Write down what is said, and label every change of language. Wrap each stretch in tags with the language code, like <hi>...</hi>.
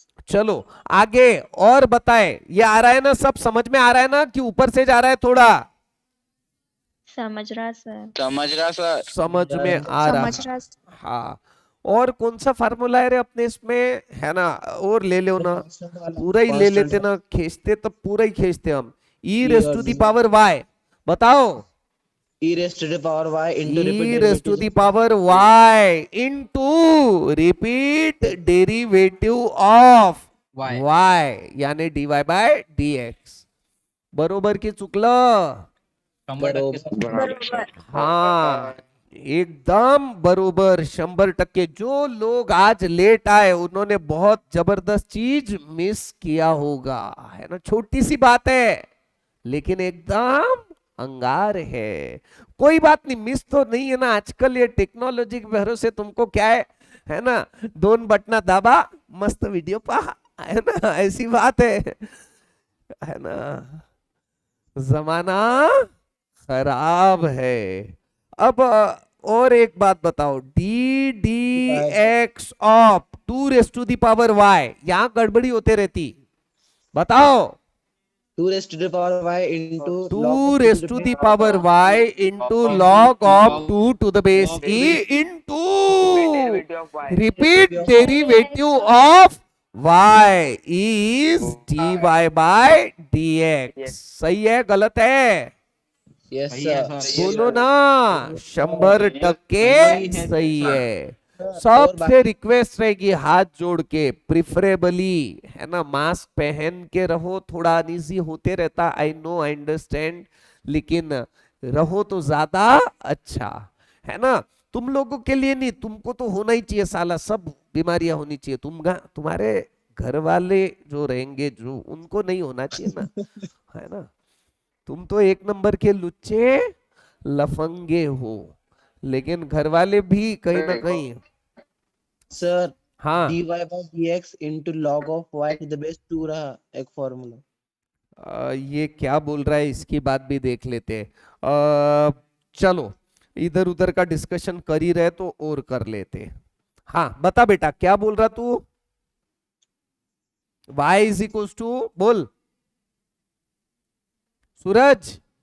<hi>चलो आगे और बताए, ये आ रहा है ना, सब समझ में आ रहा है ना कि ऊपर से जा रहा है थोड़ा, समझ रहा सर। समझ रहा सर। समझ में आ रहा। हाँ, और कौन सा फार्मूला है रे अपने इसमें, है ना, और ले लो ना, पूरा ही ले लेते ना, खींचते तो पूरा ही खींचते हम। ई raise to the power Y, बताओ,</hi> <en>e raised to the power y into e raised to the power y into repeat derivative of y, यानी dy by dx।</en> <mr>बरोबर की चुकलं, हाँ एकदम बरोबर, 100%।</mr> <hi>जो लोग आज लेट आए उन्होंने बहुत जबरदस्त चीज मिस किया होगा, है ना। छोटी सी बात है लेकिन एकदम अंगार है। कोई बात नहीं, मिस तो नहीं है ना, आजकल ये टेक्नोलॉजी के भरोसे तुमको क्या है ना,</hi> <mr>दोन बटना दाबा मस्त वीडियो पहा,</mr> <hi>है ना, ऐसी बात है ना। जमाना खराब है। अब और एक बात बताओ, D D x of 2 raise to the power Y, यहां गड़बड़ी होते रहती, बताओ।</hi> <en>2 raised to the power y into 2 raise to the power y into log of 2 to the base e into repeat derivative of y is dy by dx।</en> <hi>सही है गलत है?</hi> <en>yes</en> <hi>सही है,</hi> <en>sir</en> <hi>सर। बोलो ना, 100% सही है। सबसे रिक्वेस्ट रहेगी हाथ जोड़ के, प्रिफरेबली है ना, मास्क पहन के रहो, थोड़ा अनईजी होते रहता,</hi> <en>I know I understand,</en> <hi>लेकिन रहो तो ज्यादा अच्छा है ना। तुम लोगों के लिए नहीं, तुमको तो होना ही चाहिए साला, सब बीमारियां होनी चाहिए, तुम्हारे घर वाले जो रहेंगे जो, उनको नहीं होना चाहिए ना, है ना। तुम तो एक नंबर के लुच्चे लफंगे हो, लेकिन घर वाले भी कहीं ना कहीं।</hi> <en>sir</en> <hi>हाँ,</hi> <en>dy by dx into log of y to the base 2</en> <hi>रहा एक फॉर्मूला। ये क्या बोल रहा है इसकी बात भी देख लेते हैं। चलो, इधर उधर का डिस्कशन कर ही रहे तो और कर लेते हैं। हाँ बता बेटा, क्या बोल रहा तू? y इज इक्वल टू, बोल सूरज।</hi>